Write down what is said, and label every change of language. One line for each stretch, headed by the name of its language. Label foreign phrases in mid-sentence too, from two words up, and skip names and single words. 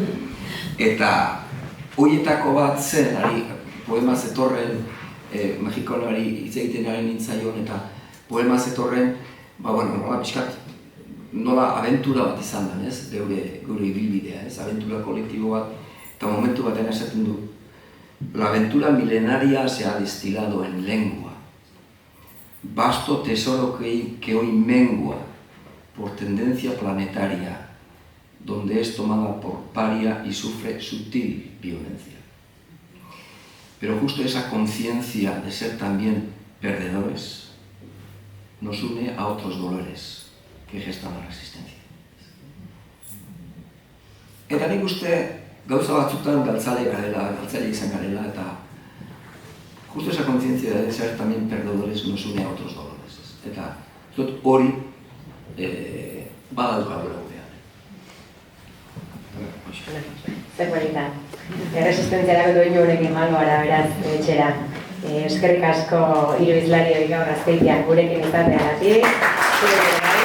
Basque: Eta horietako bat zen, poema zetorren, mexikonari hitz egiten ari nintzaion, eta poema zetorren, nola pixkat, nola abentura bat izan den, ez? Geure ibilbidea, ez? Abentura kolektibo bat, eta momentu batean esaten du,
Spanish: la aventura milenaria se ha destilado en lengua. Vasto tesoro que hoy mengua por tendencia planetaria, donde es tomada por paria y sufre sutil violencia. Pero justo esa conciencia de ser también perdedores nos une a otros dolores que gestan la resistencia.
Basque: Eta nik uste gauza batzutan galtzaile izan garela, eta justo
Spanish: esa conciencia de ser también perdedores nos une a otros dolores.
Basque: Eta hori badauka gure gurean. Zer guarita, erresistentziarako duinu honekin joango gara beraz etxera. Eskerrik asko hiru hizlarioi gaur Azpeitian gurekin izateagatik.